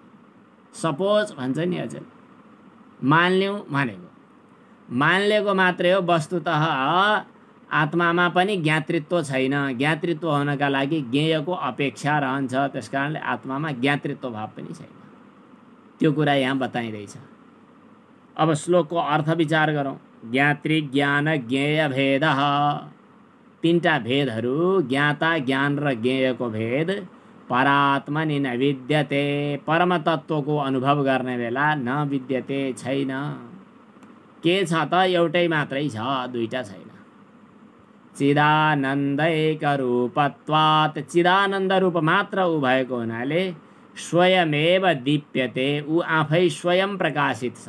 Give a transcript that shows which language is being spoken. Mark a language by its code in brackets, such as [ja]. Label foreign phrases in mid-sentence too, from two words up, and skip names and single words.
[ne] सपोज भन्छ नि हजुर, मान्यौँ भनेको मानिलिएको मात्रै हो। वस्तुतः आत्मामा पनि ज्ञातृत्व छैन। ज्ञातृत्व हुनका लागि ज्ञेयको अपेक्षा रहन्छ। त्यसकारणले आत्मामा ज्ञातृत्व भाव पनि छैन। त्यो कुरा यहाँ बताइँदैछ। अब श्लोकको अर्थ विचार गरौँ। [sa] ज्ञातृ, ज्ञान, ज्ञेय भेदः, [ne] तीनटा भेदहरू, ज्ञाता, ज्ञान र ज्ञेयको भेद [sa] परात्मनि न विद्यते, [ne] परम तत्त्वको अनुभव गर्ने बेला [sa] न विद्यते, [ne] छैन। के छ त? एउटै मात्रै छ, दुईटा छैन। [sa] चिदानन्दैक रूपत्वात्, [ne] चिदानन्द रूप मात्र ऊ भएको हुनाले [sa] स्वयमेव दीप्यते, [ne] ऊ आफै स्वयं प्रकाशित छ।